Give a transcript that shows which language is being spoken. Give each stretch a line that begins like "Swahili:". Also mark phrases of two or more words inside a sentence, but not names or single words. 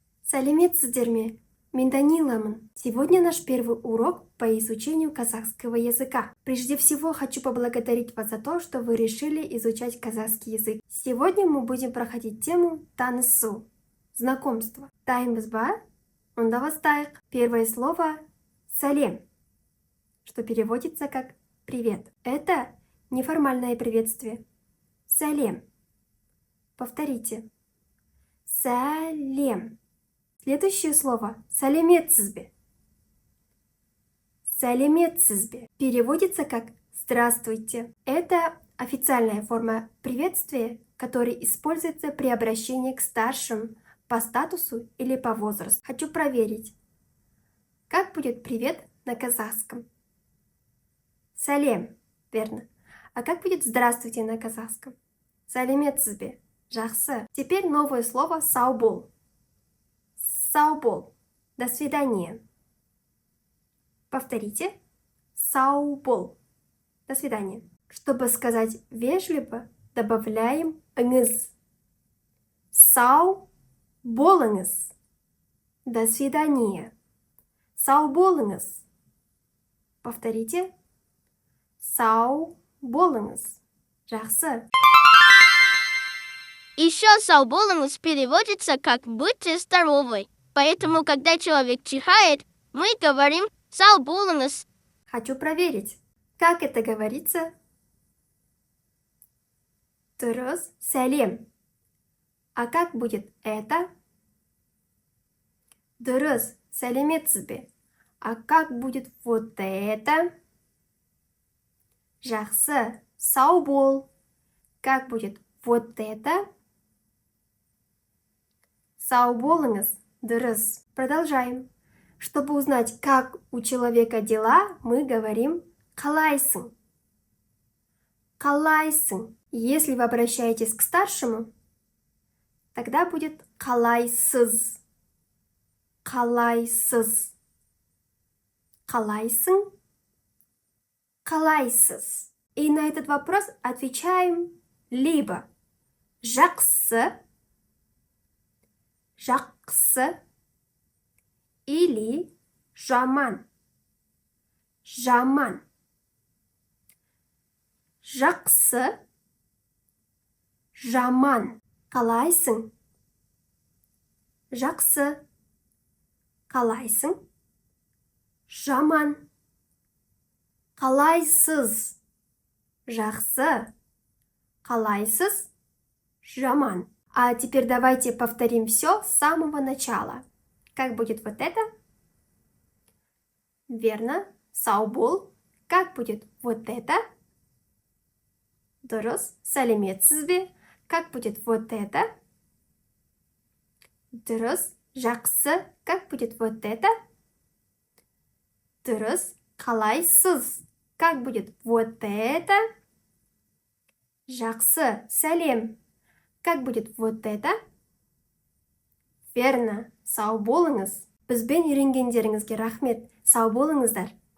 Kazakh: Сәлеметсіздер ме? Мен Даниламын.
Russian: Сегодня наш первый урок по изучению казахского языка. Прежде всего хочу поблагодарить вас за то, что вы решили изучать казахский язык. Сегодня мы будем проходить тему танысу, знакомство.
Kazakh: Дайынбыз ба? Онда бастайық.
Russian: Первое слово «салем», что переводится как «привет». Это неформальное приветствие. Салем. Повторите. Салем. Следующее слово
Kazakh: «сәлеметсіз бе». «Сәлеметсіз бе»
Russian: переводится как «здравствуйте». Это официальная форма приветствия, которая используется при обращении к старшим по статусу или по возрасту. Хочу проверить, как будет привет на казахском. Сәлем, верно. А как будет здравствуйте на казахском?
Kazakh: Сәлеметсіз бе. Жақсы.
Russian: Теперь новое слово
Kazakh: «сау бол». Сау бол.
Russian: До свидания. Повторите.
Kazakh: Сау бол.
Russian: До свидания. Чтобы сказать вежливо, добавляем «ыңыз».
Kazakh: Сау болыңыз.
Russian: До свидания.
Kazakh: Сау болыңыз.
Russian: Повторите.
Kazakh: Сау болыңыз. Жақсы.
Russian: Еще
Kazakh: сау болыңыз
Russian: переводится как «будьте здоровы». Поэтому, когда человек чихает, мы говорим
Kazakh: «сау болыңыз».
Russian: Хочу проверить, как это говорится.
Kazakh: Дұрыс, сәлем.
Russian: А как будет это?
Kazakh: Дұрыс, сәлеметсіз бе.
Russian: А как будет вот это?
Kazakh: Жақсы, сау бол.
Russian: Как будет вот это?
Kazakh: Сау болыңыз. Дұрыс.
Russian: Продолжаем. Чтобы узнать, как у человека дела, мы говорим «қалайсың».
Kazakh: «Қалайсың».
Russian: Если вы обращаетесь к старшему, тогда будет «қалайсыз».
Kazakh: «Қалайсыз». «Қалайсың». «Қалайсыз».
Russian: И на этот вопрос отвечаем либо
Kazakh: «жақсы», «жақсы»
Russian: или «жаман».
Kazakh: «Жаман». «Жақсы», «жаман». Қалайсың? Жақсы. Қалайсың? Жаман. Қалайсыз? Жақсы. Қалайсыз? Жаман.
Russian: А теперь давайте повторим все с самого начала. Как будет вот это? Верно.
Kazakh: Сау бол.
Russian: Как будет вот это?
Kazakh: Дұрыс. Сәлеметсіз бе?
Russian: Как будет вот это?
Kazakh: Дұрыс. Жақсы.
Russian: Как будет вот это?
Kazakh: Дұрыс. Қалайсыз?
Russian: Как будет вот это?
Kazakh: Жақсы. Сәлем.
Russian: Как будет вот это? Верно.
Kazakh: Сау болыңыз. Бізбен үйренгендеріңізге рахмет. Сау болыңыздар.